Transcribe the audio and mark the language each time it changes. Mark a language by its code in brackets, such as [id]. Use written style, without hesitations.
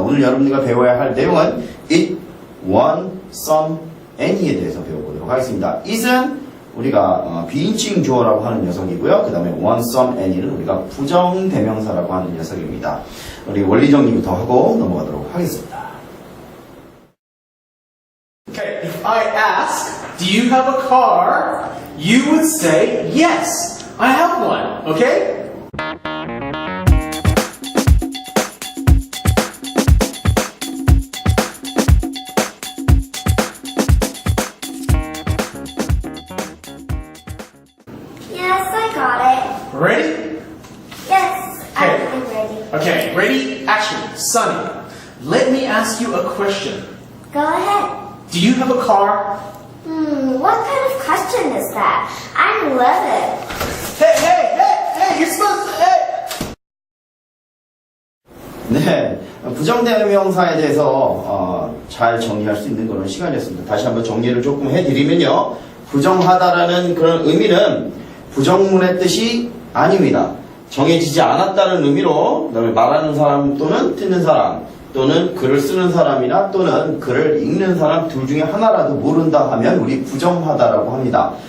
[ko] 오늘 여러분들과 배워야 할 내용은 it, one, some, any에 대해서 배워보도록 하겠습니다. it은 우리가 비인칭 주어라고 하는 녀석이고요. 그 다음에 one, some, any는 우리가 부정대명사라고 하는 녀석입니다. 우리 원리 정리부터 하고 넘어가도록 하겠습니다. [en] Okay, if I ask, do you have a car? You would say, yes, I have one, okay? Yes, I got it. Ready? Yes, Okay. I'm ready. Okay, ready? Action. Sunny, let me ask you a question. Go ahead. Do you have a car? What kind of question is that? I'm 11. Hey, you're supposed to, hey! [ko] 네, 부정대명사에 대해서 잘 정리할 수 있는 그런 시간이었습니다. 다시 한번 정리를 조금 해드리면요. 부정하다라는 그런 의미는 부정문의 뜻이 아닙니다. 정해지지 않았다는 의미로 그다음에 말하는 사람 또는 듣는 사람 또는 글을 쓰는 사람이나 또는 글을 읽는 사람 둘 중에 하나라도 모른다 하면 우리 부정하다라고 합니다.